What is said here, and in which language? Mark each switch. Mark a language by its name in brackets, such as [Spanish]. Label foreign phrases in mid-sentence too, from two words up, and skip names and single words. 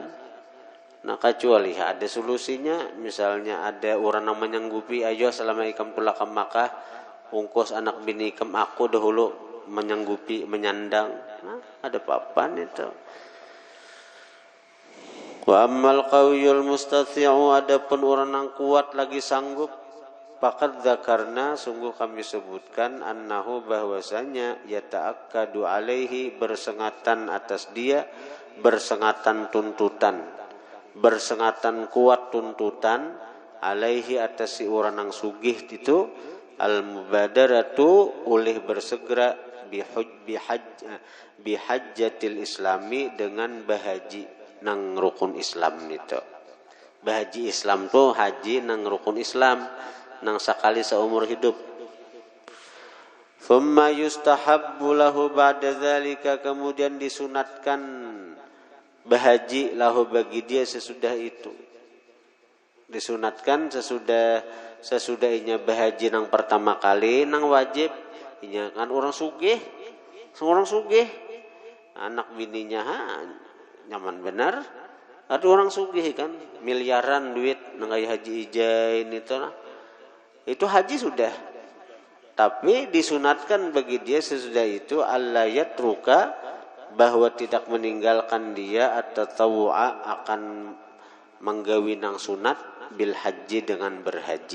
[Indonesian] Nah, kecuali ada solusinya, misalnya ada orang yang menyanggupi, ayo selama ikam pulang ke Makkah, ungkos anak bini ikam aku dahulu menyanggupi, menyandang. Nah, ada apa-apaan itu. [Arabic] وأما القوي المستطيع, [Indonesian] adapun orang yang kuat lagi sanggup, faqad dzakarna, sungguh kami sebutkan, annahu, bahwasanya, [Arabic] يتأكد عليه, [Indonesian] bersengatan atas dia, bersengatan tuntutan, bersengatan kuat tuntutan, [Arabic] عليه, [Indonesian] atas si orang yang sugih itu, al-mubadaratu, oleh bersegera, [Arabic] بحجة الإسلام [Indonesian] dengan bahaji nang rukun Islam itu. Bahaji Islam tuh haji nang rukun Islam nang sekali seumur hidup. [Arabic] ثم يستحب له بعد ذلك, [Indonesian] kemudian disunatkan bahaji lahu bagi dia sesudah itu. Disunatkan sesudahnya bahaji nang pertama kali nang wajib inya kan orang sugih anak bininya nyaman benar ada orang sugih kan miliaran duit nang kayak haji ijain itu haji sudah, tapi disunatkan bagi dia sesudah itu [Arabic] ألا يترك, [Indonesian] bahwa tidak meninggalkan dia at-tatawu'a akan menggawi nang sunat [Arabic] بالحج [Indonesian] dengan berhaji.